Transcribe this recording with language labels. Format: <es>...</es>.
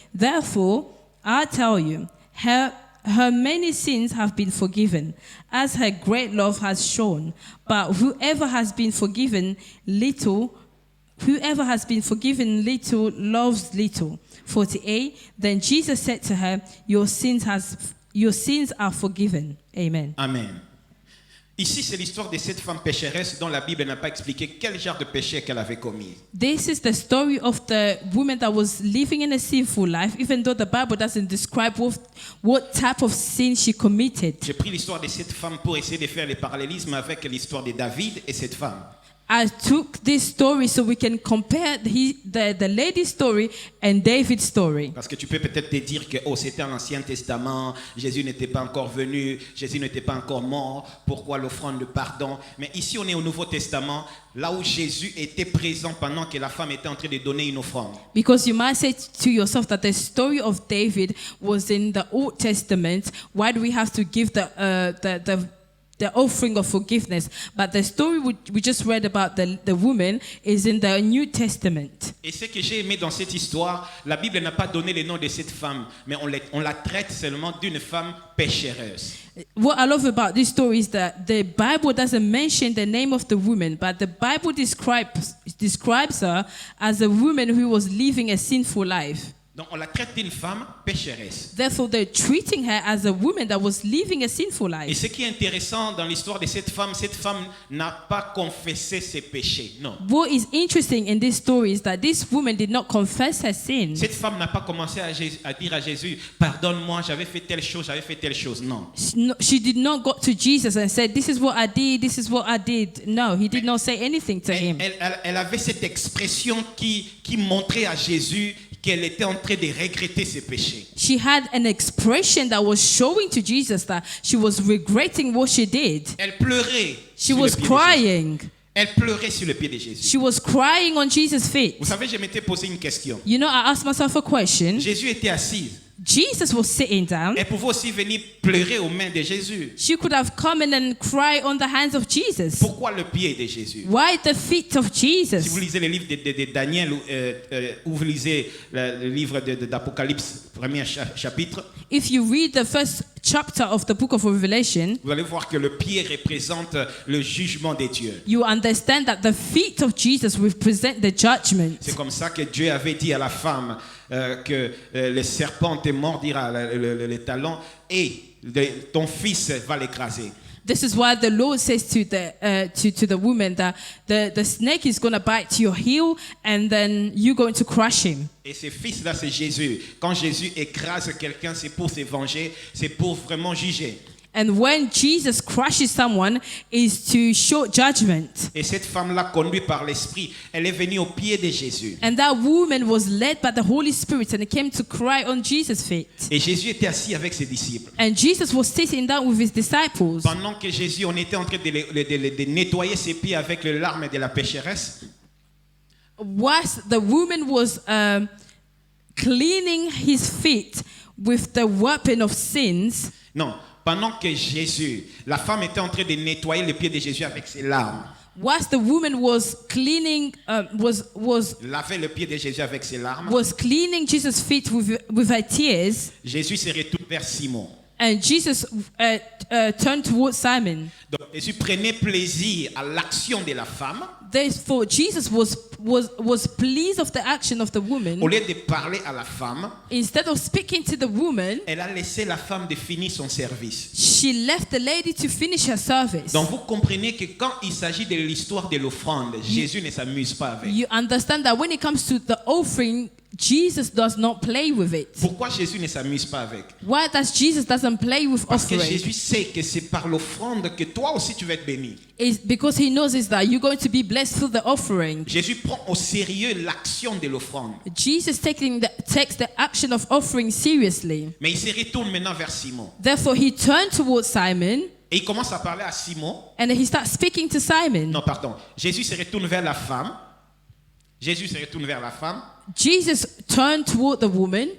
<en>Therefore, I tell you, her many sins have been forgiven, as her great love has shown. But whoever has been forgiven little loves little. 48. Then Jesus said to her, your sins are forgiven. Amen. Amen.</en> <fr>Ici, c'est l'histoire de cette femme pécheresse dont la Bible n'a pas expliqué quel genre de péché qu'elle avait commis.</fr> <en>This is the story of the woman that was living in a sinful life, even though the Bible doesn't describe what type of sin she committed.</en> <fr>J'ai pris l'histoire de cette femme pour essayer de faire le parallélisme avec l'histoire de David et cette femme.</fr> <en>I took this story so we can compare the lady's story and David's story.</en> <fr>Parce que tu peux peut-être te dire que c'était en Ancien Testament, Jésus n'était pas encore venu, Jésus n'était pas encore mort, pourquoi l'offrande de pardon? Mais ici on est au Nouveau Testament, là où Jésus était présent pendant que la femme était en train de donner une offrande.</fr> <en>Because you might say to yourself that the story of David was in the Old Testament. Why do we have to give the offering of forgiveness? But the story we just read about the woman is in the New Testament.</en> <fr>Et ce que j'ai aimé dans cette histoire, la Bible n'a pas donné le nom de cette femme, mais on la traite seulement d'une femme péchereuse.</fr> <en>What I love about this story is that the Bible doesn't mention the name of the woman, but the Bible describes her as a woman who was living a sinful life.</en> <fr>Donc on la traite d'une femme pécheresse.</fr> <en>Therefore, they're treating her as a woman that was living a sinful</en> <fr>Et</fr> <en>life.</en> <fr>ce qui est intéressant dans l'histoire de cette femme n'a pas confessé ses péchés. Non.</fr> <en>What is interesting in this story is that this woman did not confess her sin.</en> <fr>Cette femme n'a pas commencé à dire à Jésus, pardonne-moi, j'avais fait telle chose. Non.</fr> <en>She did not go to Jesus and said, this is what I did, this is what I did. No, he did not say anything to him.</en> <fr>Elle avait cette expression qui montrait à Jésus qu'elle était en train de regretter ses péchés.</fr> <en>She had an expression that was showing to Jesus that she was regretting what she did.</en> <fr>Elle pleurait.</fr> <en>She was crying.</en> <fr>Elle pleurait sur le pied de Jésus.</fr> <en>She was crying on Jesus' feet.</en> <fr>Vous savez, je m'étais posé une question.</fr> <en>You know, I asked myself a question.</en> <fr>Jésus était assis.</fr> <en>Jesus was sitting down.</en> <fr>Elle pouvait aussi venir pleurer aux mains de Jésus.</fr> <en>She could have come in and cry on the hands of Jesus.</en> <fr>Pourquoi le pied de Jésus?</fr> <en>Why the feet of</en> <fr>Si vous</fr> <en>Jesus?</en> <fr>lisez le livre de Daniel ou vous lisez le livre d'Apocalypse, premier chapitre,</fr> <en>If you read the first chapter of the book of Revelation,</en> <fr>vous allez voir que le pied représente le jugement de Dieu.</fr> <en>you understand that the feet of Jesus represent the judgment.</en> <fr>C'est comme ça que Dieu avait dit à la femme que le serpent te mordira le talon et ton fils va l'écraser.</fr> <en>This is why the Lord says to the woman that the snake is going to bite your heel and then you're going to crush him.</en> <fr>Et ce fils-là, c'est Jésus. Quand Jésus écrase quelqu'un, c'est pour se venger, c'est pour vraiment juger.</fr> <en>And when Jesus crushes someone, is to show judgment.</en> <fr>Et cette femme-là, conduite par l'Esprit, elle est venue au pied de Jésus.</fr> <en>And that woman was led by the Holy Spirit and came to cry on Jesus' feet.</en> <fr>Et Jésus était assis avec ses disciples.</fr> <en>And Jesus was sitting down with his disciples.</en> <fr>Pendant que Jésus, on était en train de nettoyer ses pieds avec le larme de la pécheresse,</fr> <en>Whilst the woman was cleaning his feet with the weapon of sins,</en> <fr>non, pendant que Jésus, la femme était en train de nettoyer les pieds de Jésus avec ses larmes,</fr> <en>whilst the woman was cleaning,</en> <fr>laver le pied de Jésus avec ses larmes,</fr> <en>was cleaning Jesus' feet with her tears,</en> <fr>Jésus se retourne vers Simon.</fr> <en>and Jesus turned towards Simon.</en> <fr>Donc Jésus prenait plaisir à l'action de la femme.</fr> <en>Therefore, Jesus was pleased of the action of the woman.</en> <fr>Au lieu de parler à la femme,</fr> <en>Instead of speaking to the woman,</en> <fr>elle a laissé la femme de finir son service.</fr> <en>she left the lady to finish her service.</en> <fr>Donc vous comprenez que quand il s'agit de l'histoire de l'offrande, Jésus ne s'amuse pas avec.</fr> <en>You understand that when it comes to the offering, Jesus does not play with it.</en> <fr>Pourquoi Jésus ne s'amuse pas avec?</fr> <en>Why does Jesus doesn't play with</en> <fr>Parce que</fr> <en>offering?</en> <fr>Jésus sait que c'est par l'offrande que toi aussi tu vas être béni.</fr> <en>It's because he knows is that you're going to be blessed through the offering.</en> <fr>Jésus prend au sérieux l'action de l'offrande.</fr> <en>Jesus takes the action of offering seriously.</en> <fr>Mais il se retourne maintenant vers Simon.</fr> <en>Therefore, he turned towards Simon</en> <fr>Et il commence à parler à Simon.</fr> <en>and he starts speaking to Simon.</en> <fr>Non, pardon. Jésus se retourne vers la femme. Jésus se retourne vers la femme.</fr> <en>Jesus turned toward the woman</en>